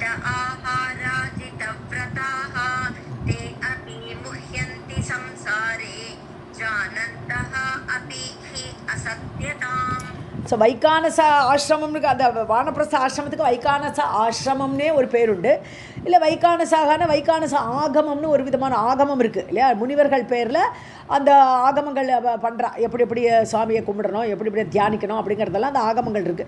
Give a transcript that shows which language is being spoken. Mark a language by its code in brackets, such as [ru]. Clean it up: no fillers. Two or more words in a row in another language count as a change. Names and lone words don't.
[sa] आहाराजितव्रताः ते अपि मुह्यन्ति संसारे जानन्तः अपि हि असत्यताम्. [ta] ஸோ வைகானச ஆசிரமம்னு அந்த வானப்பிரஸ்த ஆசிரமத்துக்கு வைகானச ஆசிரமம்னே ஒரு பேர் உண்டு. இல்லை வைகானச ஆகமம்னு ஒரு விதமான ஆகமம் இருக்குது இல்லையா? முனிவர்கள் பேரில் அந்த ஆகமங்கள் பண்ணுறா, எப்படி எப்படி சுவாமியை கும்பிடணும், எப்படி எப்படி தியானிக்கணும் அப்படிங்கிறதெல்லாம் அந்த ஆகமங்கள் இருக்குது.